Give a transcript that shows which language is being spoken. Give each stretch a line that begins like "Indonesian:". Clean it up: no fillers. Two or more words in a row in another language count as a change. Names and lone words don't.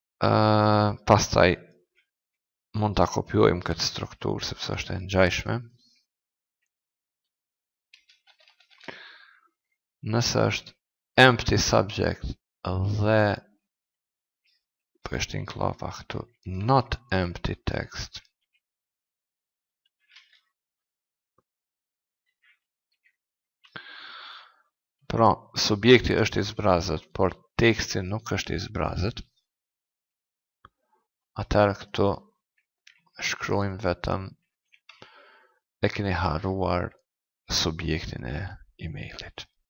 Albanian: Pastaj mund ta kopjojmë këtë strukturë sepse është e ngjashme. Nëse është
English: empty subject
Albanian: dhe po e shtin klapa këtu
English: not empty text,
Albanian: pra subjekti është i zbrazët, por teksti nuk është i zbrazët, atëherë këtu shkruajmë vetëm e keni harruar subjektin e emailit.